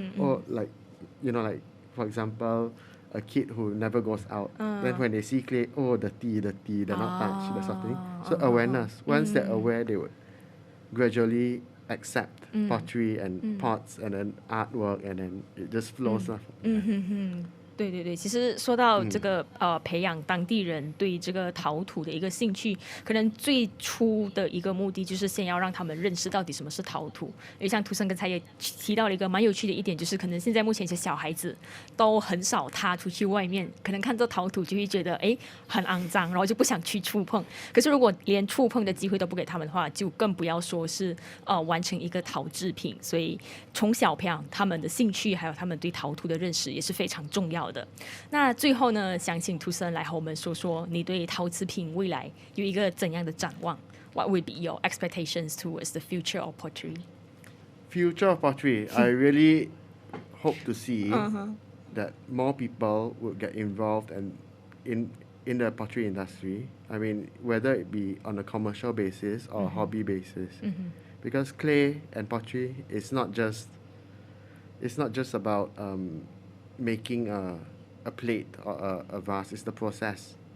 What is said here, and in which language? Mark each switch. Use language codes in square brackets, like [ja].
[en] Or like for example, a kid who never goes out, then when they see clay, oh, dirty, they're not touched, that sort of thing. So awareness. Once they're aware, they would gradually accept pottery and pots and then artwork, and then it just flows. [zh] 对对对，其实说到这个培养当地人对这个陶土的一个兴趣，可能最初的一个目的就是先要让他们认识到底什么是陶土。因为像图森刚才也提到了一个蛮有趣的一点，就是可能现在目前一些小孩子都很少踏出去外面，可能看到陶土就会觉得很肮脏，然后就不想去触碰。可是如果连触碰的机会都不给他们的话，就更不要说是完成一个陶制品。所以从小培养他们的兴趣，还有他们对陶土的认识也是非常重要的。那最后呢，想请图森来和我们说说你对陶瓷品未来有一个怎样的展望？ [en] What would be your expectations towards the future of pottery? Future of pottery, I really hope to see that more people would get involved and in the pottery industry. I mean, whether it be on a commercial basis or a hobby basis, because clay and pottery is not just about making a plate or a vase. It's the process.